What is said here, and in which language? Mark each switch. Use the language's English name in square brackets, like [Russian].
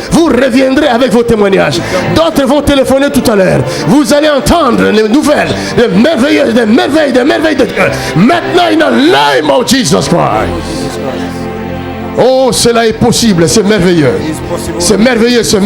[French] Vous reviendrez avec vos témoignages. D'autres vont téléphoner tout à l'heure. Vous allez entendre les nouvelles, des merveilles de Dieu. Maintenant, [English] in the name of Jesus Christ. [French] Oh, cela est possible, c'est merveilleux. C'est merveilleux.